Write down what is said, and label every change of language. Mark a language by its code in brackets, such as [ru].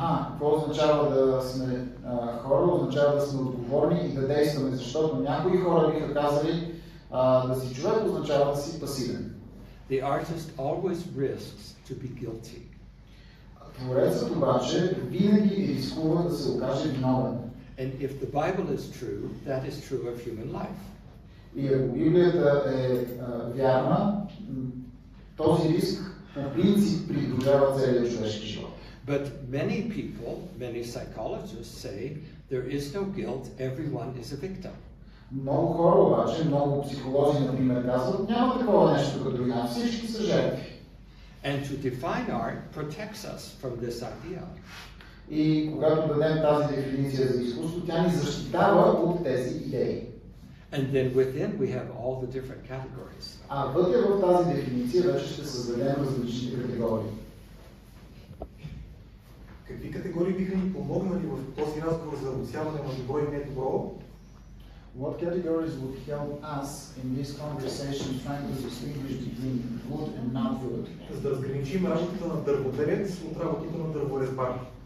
[bg] Какво означава да сме хора? Означава да сме отговорни и да действаме, защото някои хора биха казали да си човек означава да си пасивен. [en] The artist always risks to be guilty. [bg] Творецът обаче винаги рискува да се окаже виновен. [en] And if the Bible is true, that is true of human life. [bg] И ако Библията е вярна, този риск по принцип придружава целия човешки живот. [en] But many people, many psychologists say there is no guilt, everyone is a victim. [bg] Много хора обаче, много психолози, например, казват, няма такова нещо като вина, всички са жертви. [en] And to define art protects us from this idea. [bg] И когато дадем тази дефиниция за изкуство, тя ни защитава от тези идеи. [en] And then within we have all the different categories. [bg] А вътре в тази дефиниция вече ще създадем различните категории. Какви категории биха ни помогнали в този разговор за отсяване на добро и недобро? [en] What categories would help us in this conversation trying to distinguish between good and not good? [bg] За да разграничим работата на дърводелец от работата на дърворезбар.